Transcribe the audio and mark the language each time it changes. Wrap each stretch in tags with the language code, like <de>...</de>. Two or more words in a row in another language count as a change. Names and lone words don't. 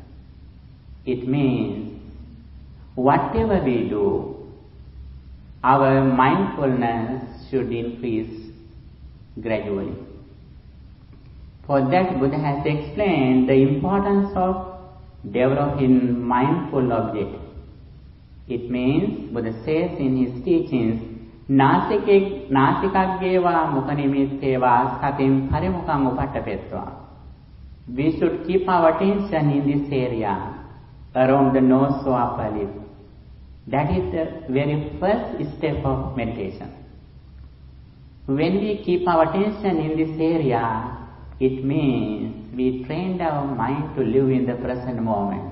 <en>It means whatever we do, our mindfulness should increase gradually. For that, Buddha has explained the importance of developing mindful object. It means, Buddha says in his teachings,</en> <pi>Nasikageva mukhanimitteva satim parimukam upattapetva.</pi> <en>We should keep our attention in this area, around the nose or upper lip. That is the very first step of meditation. When we keep our attention in this area, it means we trained our mind to live in the present moment.</en>